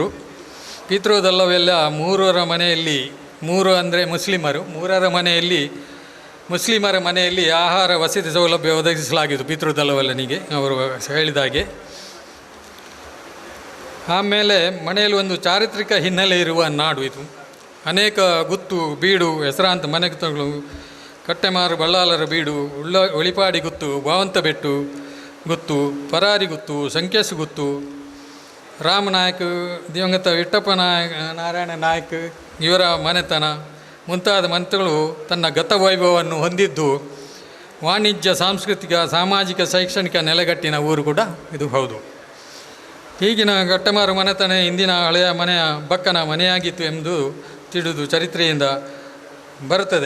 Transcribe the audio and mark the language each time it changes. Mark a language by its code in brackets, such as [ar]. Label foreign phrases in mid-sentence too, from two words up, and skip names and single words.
[kn] ಪಿತೃದೆಲ್ಲವೆಲ್ಲ ಮೂರರ ಮನೆಯಲ್ಲಿ, ಮೂರು ಅಂದರೆ ಮುಸ್ಲಿಮರು, ಮುಸ್ಲಿಮರ ಮನೆಯಲ್ಲಿ ಆಹಾರ ವಸತಿ ಸೌಲಭ್ಯ ಒದಗಿಸಲಾಗಿತ್ತು ಪಿತೃದೆಲ್ಲವೆಲ್ಲನಿಗೆ, ಅವರು ಹೇಳಿದಾಗೆ. ಆಮೇಲೆ ಮನೆಯಲ್ಲಿ ಒಂದು ಚಾರಿತ್ರಿಕ ಹಿನ್ನೆಲೆ ಇರುವ ನಾಡು ಇದು. ಅನೇಕ ಗುತ್ತು, ಬೀಡು, ಹೆಸರಾಂತ ಮನೆಗಳು, ಕಟ್ಟೆಮಾರು ಬಳ್ಳಾಲರ ಬೀಡು, ಒಳಿಪಾಡಿ ಗುತ್ತು, ಭಾವಂತ ಬೆಟ್ಟು ಗುತ್ತು, ಪರಾರಿ ಗುತ್ತು, ಸಂಕೇಶು ಗುತ್ತು, ರಾಮನಾಯಕ್, ದಿವಂಗತ ವಿಠಪ್ಪ ನಾರಾಯಣ ನಾಯಕ್ ಇವರ ಮನೆತನ ಮುಂತಾದ ಮನೆತಗಳು ತನ್ನ ಗತವೈಭವವನ್ನು ಹೊಂದಿದ್ದು ವಾಣಿಜ್ಯ, ಸಾಂಸ್ಕೃತಿಕ, ಸಾಮಾಜಿಕ, ಶೈಕ್ಷಣಿಕ ನೆಲೆಗಟ್ಟಿನ ಊರು ಕೂಡ ಇದು ಹೌದು. ಈಗಿನ ಗಟ್ಟಮಾರು ಮನೆತನ ಇಂದಿನ ಹಳೆಯ ಮನೆಯ ಬಕ್ಕನ ಮನೆಯಾಗಿತ್ತು ಎಂದು ತಿಳಿದು ಚರಿತ್ರೆಯಿಂದ ಬರುತ್ತದೆ.